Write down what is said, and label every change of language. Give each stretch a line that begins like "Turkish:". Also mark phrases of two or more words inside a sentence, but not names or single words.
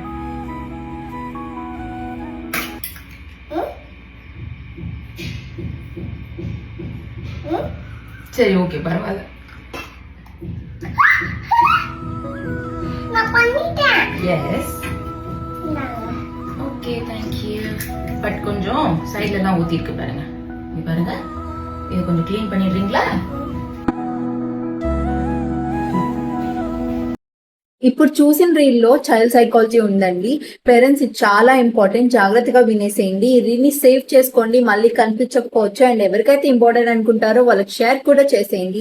Tamil: சரி, ஓகே, பரவாயில்ல.
English: yes, okay, thank you. பட் கொஞ்சம் சைட்ல எல்லாம் ஊத்தி இருக்கு பாருங்க. இங்க பாருங்க, இது கொஞ்சம் க்ளீன் பண்ணிடுறீங்களா?
Telugu: ఇప్పుడు చూసిన రీల్లో
English: child psychology
Telugu: ఉందండి. పేరెంట్స్ ఇది చాలా ఇంపార్టెంట్, జాగ్రత్తగా వినేసేయండి. దీన్ని సేవ్ చేసుకోండి, మళ్ళీ కనిపించకపోవచ్చు. అండ్ ఎవరికైతే ఇంపార్టెంట్ అనుకుంటారో వాళ్ళకి షేర్ కూడా చేసేయండి.